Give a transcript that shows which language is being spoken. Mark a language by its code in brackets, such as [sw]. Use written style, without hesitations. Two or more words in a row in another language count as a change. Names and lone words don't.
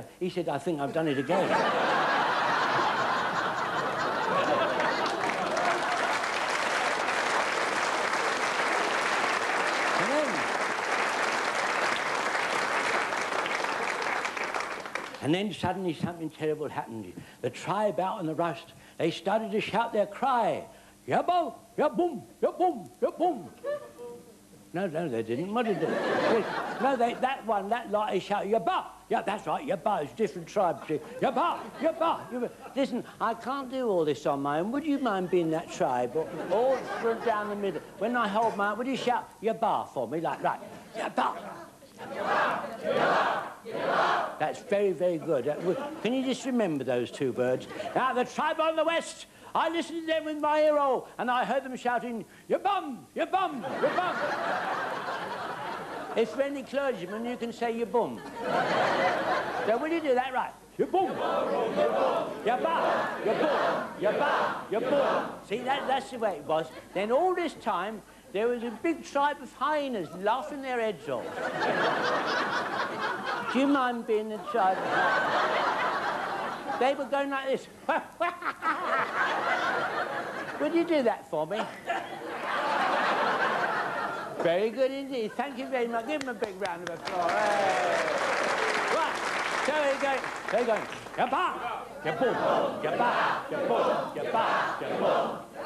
[en] He said, I think I've done it again. And then suddenly something terrible happened. The tribe out on the rust, they started to shout their cry. Ya-boom, ya-boom, ya-boom, ya-boom. No, they didn't. What did they? No, that lot, they shout, ya-ba. Yeah, that's right, ya-ba. It's different tribes. Ya-ba, ya-ba. Listen, I can't do all this on my own. Would you mind being that tribe? All through down the middle. When I hold my own, would you shout ya-ba for me? Like, right, ya-ba. That's very, very good. Can you just remember those two words? Now, the tribe on the west, I listened to them with my ear hole, and I heard them shouting, ya bum, ya bum, ya bum. If for any clergyman, you can say ya bum. So will you do that right? Ya bum, ya ba, ya bum, ya ba, ya bum. See, that's the way it was. Then all this time, there was a big tribe of hyenas laughing their heads off. Do you mind being the tribe of hyenas? They were going like this. Would you do that for me? Very good indeed. Thank you very much. Give them a big round of applause. Hey. Right. So they're going. Ya-ba, ya-boom, ya-ba, ya-boom, ya-ba, ya-boom.